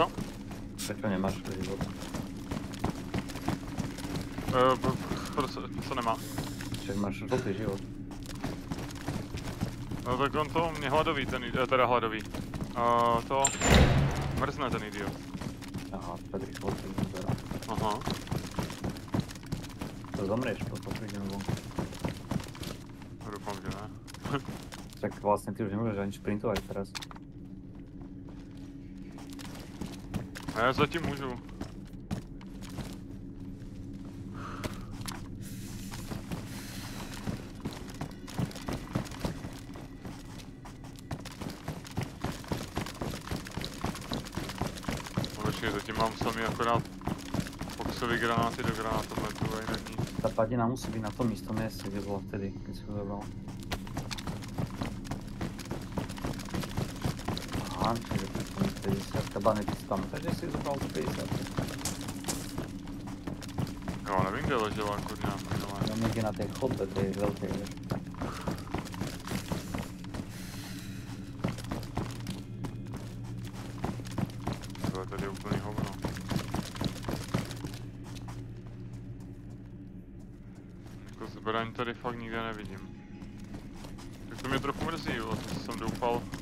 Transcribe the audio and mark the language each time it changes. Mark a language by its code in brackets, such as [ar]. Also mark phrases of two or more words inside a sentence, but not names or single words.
[sk] Prečo nemáš život? [cs] Co nemá? Však máš žlutý život. No tak on to mě hladový, teda hladový. To mrzne ten idiot. [sk] Aha, tak rýchlo si vyberá. Aha. To zomrieš, potom prídem vonku. [cs] Doufám, že ne. [sk] Tak vlastne ty už nemôžeš ani šprintovať teraz. [cs] Já zatím můžu. Počkej, zatím mám samý akorát boxový granáty do granátometu a jinak nic. [sk] Tá padina musí byť na tom istom mieste, kde bola vtedy, keď si ho zabral. Aha, čiže to je 50 kabany, ty si pamätáš, že si zobral tu 50? [cs] Jo, nevím, kde ležela kurňa minulé. [sk] No niekde na tej chodbe, tej veľkej, vieš. [cs] To je tady úplný hovno. Jako zbraň tady fakt nikde nevidím. Tak to mě trochu mrzí, jo, to jsem doufal.